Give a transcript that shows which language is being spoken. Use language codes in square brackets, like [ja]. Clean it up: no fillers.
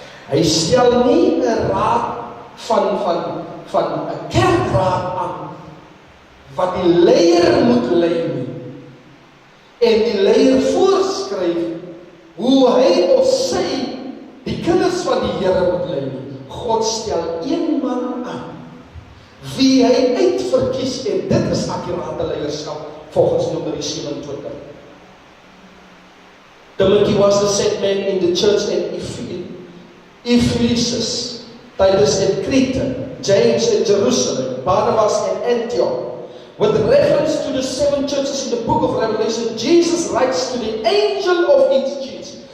[af] Hy stel nie 'n raad van 'n kerkraad aan wat die leier moet lei nie. En die leier voorskryf hoe hy of sy die kinders van die Here moet lei nie. God stel een man aan wie hy uitverkies, en dit is akkurate leierskap volgens Numeri 27. [en] Timothy was the set man in the church in Ephesus, Titus in Crete, James in Jerusalem, Barnabas in Antioch. With reference to the 7 churches in the book of Revelation, Jesus writes to the angel of each church.